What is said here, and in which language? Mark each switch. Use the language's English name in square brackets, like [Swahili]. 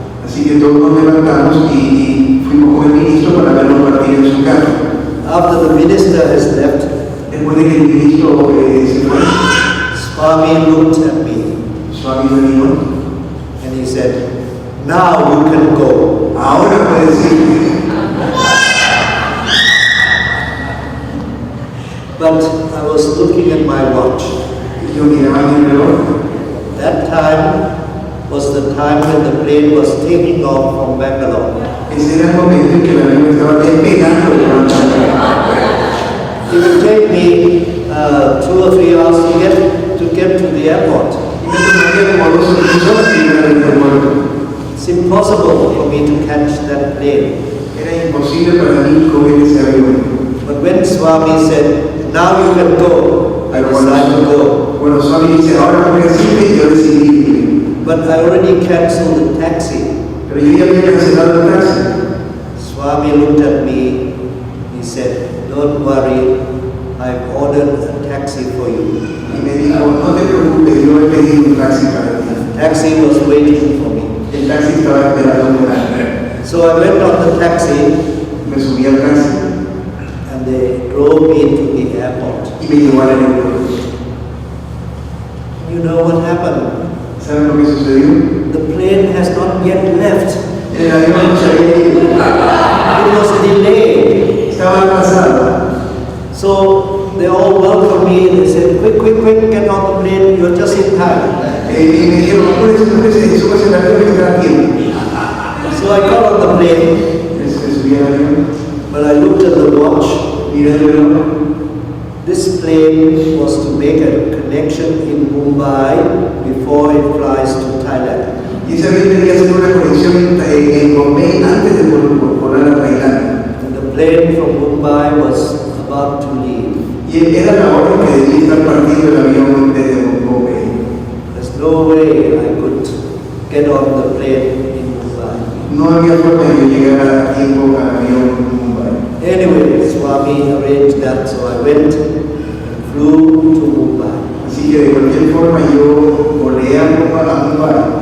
[Spanish] Así que todos nos levantamos y fuimos con el ministro para verlo partir en su carro. [English] After the minister has left, [Spanish] Después de que el ministro se fue, [English] Swami looked at me [Spanish] Swami me dijo, [English] and he said, "Now you can go." [Spanish] ahora puedes ir. [English] But I was looking at my watch. [Spanish] Y yo miraba mi reloj. [English] That time was the time when the plane was taking off from Bangalore. [Spanish] Ese era el momento en que el avión estaba despegando de Guayaquil. [English] It would take me 2 or 3 hours to get to the airport. [Spanish] Y me tomaría como 2 o 3 horas llegar al aeropuerto. [English] It's impossible for me to catch that plane. [Spanish] Era imposible para mí coger ese avión. [English] But when Swami said, "Now you can go," I [Spanish] Pero [English] decided to go. [Spanish] cuando Swami dice, ahora puedes ir, yo decidí ir. [English] But I already canceled the taxi. [Spanish] Pero yo ya había cancelado el taxi. [English] Swami looked at me. He said, "Don't worry, I've ordered a taxi for you." [Spanish] Y me dijo, no te preocupes, yo he pedido un taxi para ti. [English] The taxi was waiting for me. [Spanish] El taxi estaba esperando por ahí. [English] So I went on the taxi [Spanish] Me subí al taxi [English] and they drove me to the airport. [Spanish] y me llevó al aeropuerto. [English] You know what happened? [Spanish] ¿Saben lo que sucedió? [English] The plane has not yet left. [Spanish] El avión no se había ido. [English] It was delayed. [Spanish] Estaba atrasado. [English] So they all welcomed me. They said, "Quick, quick, quick, get on the plane. You're just in time." [Spanish] Y me dijeron, apúrese, súbase al avión que está aquí. [English] So I got on the plane, [Spanish] Me subí al avión, [English] but I looked at the watch. [Spanish] miré el reloj. [English] This plane was to make a connection in Mumbai before it flies to Thailand. [Spanish] Y ese avión tenía que hacer una conexión en Bombay antes de volar a Tailandia. [English] And the plane from Mumbai was about to leave. [Spanish] Y era la hora que debía estar partiendo el avión desde Bombay. [English] There's no way I could get on the plane in Mumbai. [Spanish] No había forma de llegar a tiempo al avión en Mumbai. [English] Anyway, Swami arranged that, so I went and flew to Mumbai. [Spanish] Así Así que de cualquier forma yo volé a Mumbai.